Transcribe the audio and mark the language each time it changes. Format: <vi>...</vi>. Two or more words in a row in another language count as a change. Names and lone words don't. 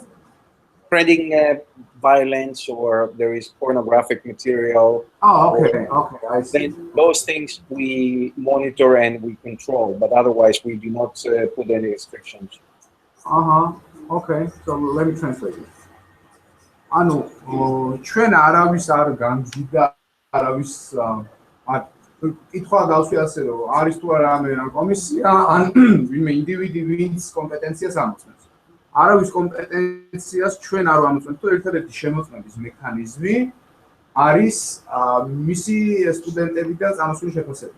<en>spreading violence, or there is pornographic material. Oh, okay, I see. Then those things we monitor and we control, but otherwise we do not put any restrictions. Okay, so let me translate it.</en> <ka>ანუ ჩვენ არავის არ გამძიდა არავის კითხვა დავსვი ასე რომ არის თუ არა ამ კომისია ან ვინმე ინდივიდი ვინც კომპეტენციას ამოწმებს. არავის კომპეტენციას ჩვენ არ ამოწმებთ, თუ ერთადერთი შემოწმების მექანიზმი არის მისი სტუდენტები და წამოსული შეფასება.</ka>